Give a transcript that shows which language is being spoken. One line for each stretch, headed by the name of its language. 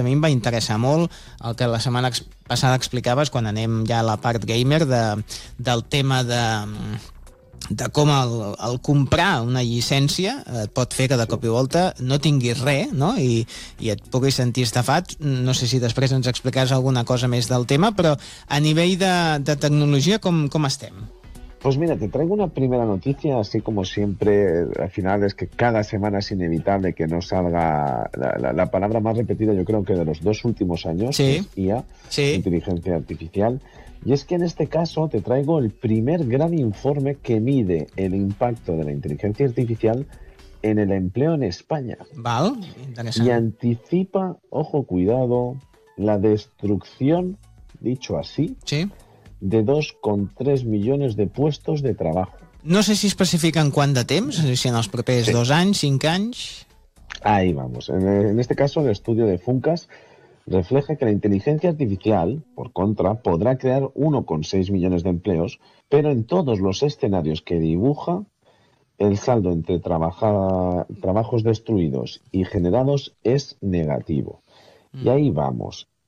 Catalan: A mi em va interessar molt el que la setmana passada explicaves, quan anem ja a la part gamer, del tema de com el comprar una llicència et pot fer que de cop i volta no tinguis res, no? I et puguis sentir estafat. No sé si després ens explicaràs alguna cosa més del tema, però a nivell de tecnologia, com estem?
Spanish: Pues mira, te traigo una primera noticia, así como siempre, al final es que cada semana es inevitable que no salga la palabra más repetida, yo creo que de los dos últimos años, sí, es IA, sí, inteligencia artificial. Y es que en este caso te traigo el primer gran informe que mide el impacto de la inteligencia artificial en el empleo en España. Vale, interesante. Y anticipa, ojo, cuidado, la destrucción, dicho así, sí, de 2,3 millones de puestos de trabajo.
Catalan: No sé si especifiquen quant de temps, si en els propers, sí, 2 anys, 5 anys...
Spanish: Ahí vamos. En este caso, el estudio de Funcas refleja que la inteligencia artificial, por contra, podrá crear 1,6 millones de empleos, pero en todos los escenarios que dibuja, el saldo entre trabajos destruidos y generados es negativo. Y ahí vamos.